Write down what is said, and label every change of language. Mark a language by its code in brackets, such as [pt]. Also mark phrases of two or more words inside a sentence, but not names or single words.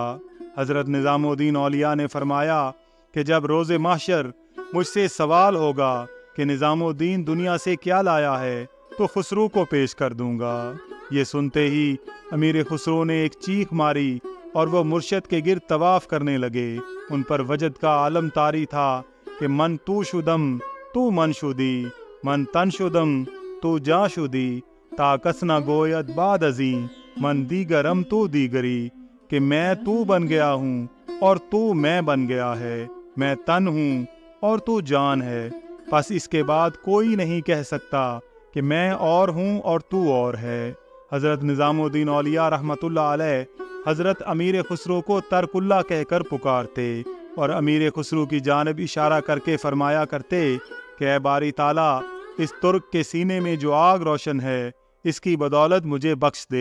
[ur] حضرت نظام الدین اولیاء نے فرمایا کہ جب روز محشر مجھ سے سوال ہوگا کہ نظام الدین دنیا سے کیا لایا ہے تو خسرو کو پیش کر دوں گا۔ یہ سنتے ہی امیر خسرو نے ایک چیخ ماری اور وہ مرشد کے گرد طواف کرنے لگے۔ ان پر وجد کا عالم طاری تھا کہ [fa] من تو شدم تو من شدی، من تن شدم تو جا شدی، تا کس نہ گوید بعد ازیں من دیگرم تو دیگری، [ur] کہ میں تو بن گیا ہوں اور تو میں بن گیا ہے، میں تن ہوں اور تو جان ہے، پس اس کے بعد کوئی نہیں کہہ سکتا کہ میں اور ہوں اور تو اور ہے۔ حضرت نظام الدین اولیاء رحمۃ اللہ علیہ حضرت امیر خسرو کو ترک اللہ کہہ کر پکارتے اور امیر خسرو کی جانب اشارہ کر کے فرمایا کرتے کہ اے باری تعالیٰ، اس ترک کے سینے میں جو آگ روشن ہے اس کی بدولت مجھے بخش دے۔